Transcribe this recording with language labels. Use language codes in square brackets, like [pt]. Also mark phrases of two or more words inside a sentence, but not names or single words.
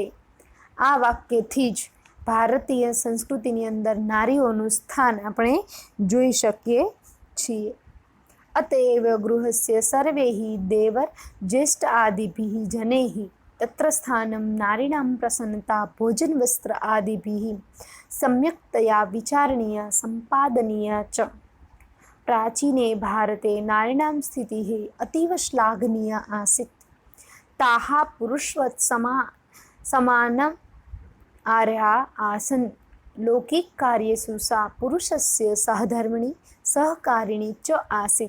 [gu] આ વાક્યથી જ ભારતીય સંસ્કૃતિની અંદર નારીઓનું સ્થાન આપણે જોઈ શકીએ છીએ. [sa] અતએવ ગૃહસ્ય સર્વૈઃ દેવર જ્યેષ્ઠ આદિભિઃ જનૈઃ તત્ર સ્થાનમ નારીણામ પ્રસન્નતા ભોજન વસ્ત્ર આદિભિઃ સમ્યક્તયા વિચારણીય સંપાદनीया ચ. प्राचीने भारते नारीणां स्थितिः अतीव श्लाघनीया आसीत्. ताः पुरुषवत् समानम् आर्हा आसन्. लौकिककार्येषु सा पुरुषस्य सहधर्मिणी सहकारिणी च आसीत्.